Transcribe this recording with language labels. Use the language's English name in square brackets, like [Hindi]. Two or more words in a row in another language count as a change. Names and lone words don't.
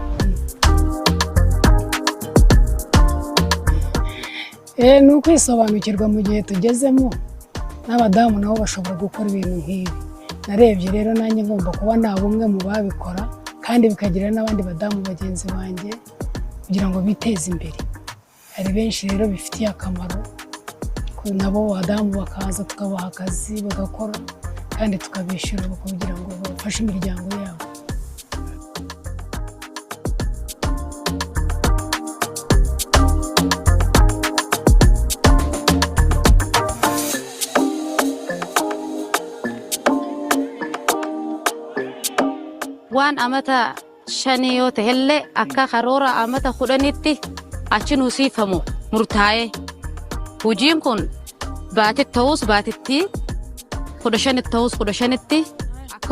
[Kinyarwanda] ni ukwisobanukirwa mu gihe tugezemo n'abadamu nabo bashobora gukora ibintu nk'ibi narebye rero nanjye ngomba kuba nta bumwe mu babikora kandi bikagira n'abandi badamu bagenzi banjye kugira ngo biteze imbere hari benshi rero bifitiye akamaro nabo badamu bakaza tukabaha akazi bagakora kandi tukabishyura kugira ngo bafashe imiryango yabo. [Oromo] waan amata shanii yoo ta'ellee akka karoora amata 10tti achi nuusiifamu murtaa'e hojiin kun baatitti ta'us baatitti 15 ta'us 15tti akka